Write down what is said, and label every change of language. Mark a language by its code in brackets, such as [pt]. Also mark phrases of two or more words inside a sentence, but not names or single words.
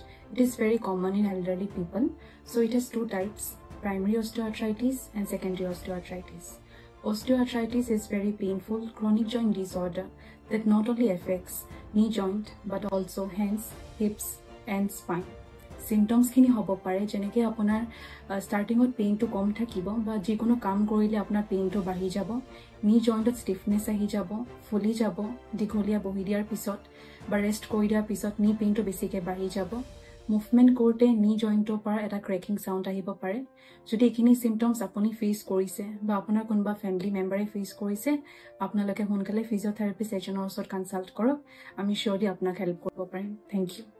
[en] It is very common in elderly people. So it has two types, primary osteoarthritis and secondary osteoarthritis. Osteoarthritis is very painful chronic joint disorder that not only affects knee joint but also hands, hips and spine. [as] Symptoms কিনি হ'ব পাৰে যেনেকে আপোনাৰ [en] starting with pain [as] টো কম থাকিব বা যিকোনো কাম কৰিলে আপোনাৰ pain টো বাঢ়ি যাব, [en] knee joint stiffness [as] আহি যাব, ফুলি যাব, দীঘলীয়া বহি দিয়াৰ পিছত বা rest কৰি দিয়াৰ পিছত [en] knee pain [as] টো বেছিকৈ বাঢ়ি যাব, movement কৰোঁতে [en] knee joint [as] টো পৰা এটা [en] cracking sound [as] আহিব পাৰে. যদি এইকিনি symptoms আপুনি face কৰিছে বা আপোনাৰ কোনোবা [en] family member [as] e face korise apnaloke honkale physiotherapist ejonor osor consult korok, আমি surely আপোনাক help কৰিব পাৰিম. [en] Thank you.